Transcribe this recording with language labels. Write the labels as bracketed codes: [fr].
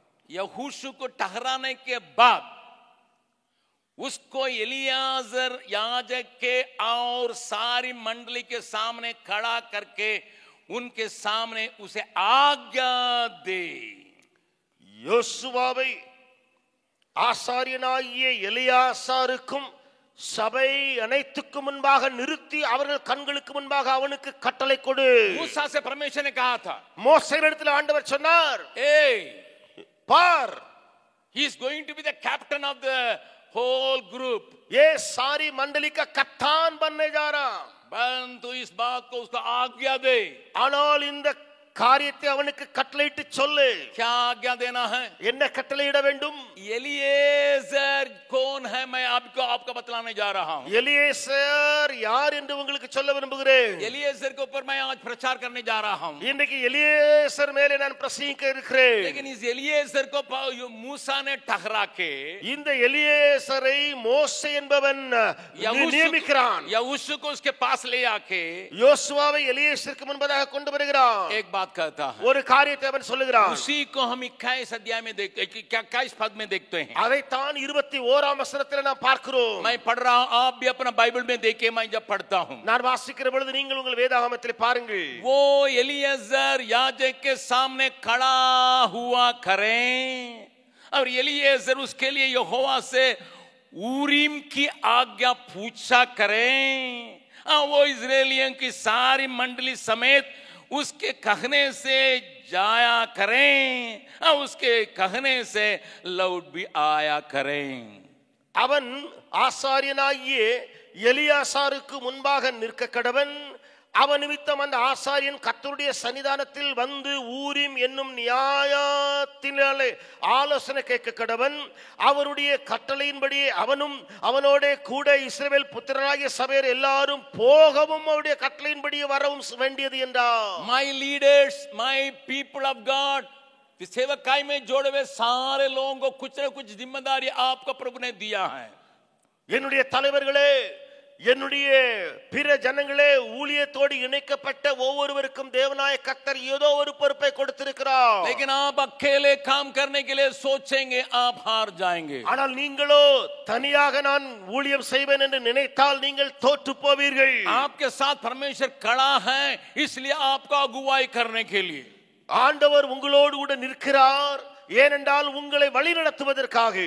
[hi] यहोशू को ठहराने के बाद उसको एलियाजर याजक के और सारी मंडली के सामने खड़ा करके उनके सामने उसे आज्ञा दे. [ta] யோசுவாவை ஆசாரியனாகிய எலியாசாருக்கும் சபை அனைத்துக்கும் முன்பாக நிறுத்தி அவர்கள் கண்களுக்கு முன்பாக அவனுக்கு கட்டளை கொடு. [hi] मूसा से परमेश्वर ने कहा था, [ta] மோசேயிடத்தில் ஆண்டவர் சொன்னார், பார், [en] he is going to be the captain of the whole group. [hi] ये सारी मंडली का कप्तान बनने जा रहा. परंतु इस बात को उसको आज्ञा दे. [ta] ஆனால் இந்த காரியத்தை அவனுக்கு கட்டளையிட்டு சொல்லு. [hi] क्या आज्ञा देना है? [ta] என்ன கட்டளையிட வேண்டும்? [hi] एलिएजर कौन है मैं आपको बतलाने जा रहा हूं. [ta] எலியேசர் யார் என்று உங்களுக்கு சொல்ல விரும்புகிறேன். [hi] एलिएजर के ऊपर मैं आज प्रचार करने जा रहा हूं. [ta] இன்னைக்கு எலியேசர் மேலே நான் பிரசங்கிக்க இருக்கிறேன். [hi] लेकिन इस एलिएजर को मूसा ने ठहरा के, [ta] இந்த எலியேசரை மோசே என்பவன் நியமிக்கிறான். [hi] यहोशू को उसके पास ले आके [ta] யோசுவாவை எலியேசருக்கு முன்பதாக கொண்டு வருகிறான். [hi] एक बात कहता है, [ta] ஒரு காரியத்தை அவன் சொல்லுகிறான். [hi] उसी को हम 21 अध्याय में देखते हैं, 21 पद में देखते हैं. [ta] அதை தான் 21ஆம் வசனத்தில் நாம் பார்க்கிறோம். [hi] मैं पढ़ रहा हूं, आप भी अपना बाइबल में देखिए. मैं जब पढ़ता हूं, [ta] நான் வாசிக்கிற பொழுது நீங்கள் உங்கள் வேதாகமத்தில் பாருங்கள். [hi] वो एलिएजर याजक के सामने खड़ा हुआ करें और एलिएजर उसके लिए यहोवा से ऊरीम की आज्ञा पूछा करें. वो इजराइलियों की सारी मंडली समेत उसके कहने से जाया करें और उसके कहने से लौट भी आया करें. [ta] அவன் ஆசாரியனாகிய எலியாசாருக்கு முன்பாக நிற்க கடவன். அவன் நிமித்தம் அந்த ஆசாரியன் கர்த்தருடைய சன்னிதானத்தில் வந்து ஊரீம் என்னும் நியாயத்தினாலே ஆலோசனை கேட்க கடவன். அவருடைய கட்டளையின்படி அவனும் அவனோட கூட இஸ்ரவேல் புத்திரராகிய சபையர் எல்லாரும் போகவும் அவருடைய கட்டளையின்படி வரவும் வேண்டியது என்றார். [en] My leaders, my people of God, [hi] सेवकाई में जोड़े हुए सारे लोगों को कुछ न कुछ जिम्मेदारी आपका प्रभु ने दिया है. [ta] என்னுடைய தலைவர்களே, என்னுடைய பிற ஜனங்களே, ஊழியத்தோடு இணைக்கப்பட்ட ஒவ்வொருவருக்கும் தேவனாய கர்த்தர் ஏதோ ஒரு பொறுப்பை கொடுத்திருக்கிறார். [hi] लेकिन आप अकेले काम करने के लिए सोचेंगे आप हार जाएंगे. [ta] ஆனால் நீங்களோ தனியாக நான் ஊழியம் செய்வேன் என்று நினைத்தால் நீங்கள் தோற்று போவீர்கள். [hi] आपके साथ परमेश्वर खड़ा है, इसलिए आपका अगुवाई करने के लिए. [ta] ஆண்டவர் உங்களோடு கூட நிற்கிறார், ஏனென்றால் உங்களை வழிநடத்துவதற்காக.